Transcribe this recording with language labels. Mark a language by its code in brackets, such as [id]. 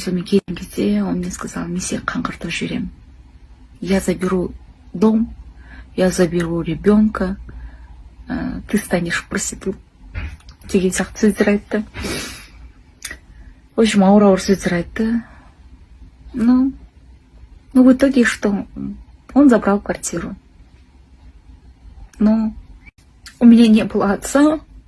[kk] Сонымен келген кезде [ru] он мне сказал, [kk] мен сені қаңғыртып жіберемін. [ru] Я заберу дом, я заберу ребенка, ты станешь проституткой. [kk] Деген сияқты сөздер айтты. [ru] В общем, [kk] ауыр сөздер айтты. [ru] Ну, в итоге что? Он забрал квартиру. Но у меня не было отца.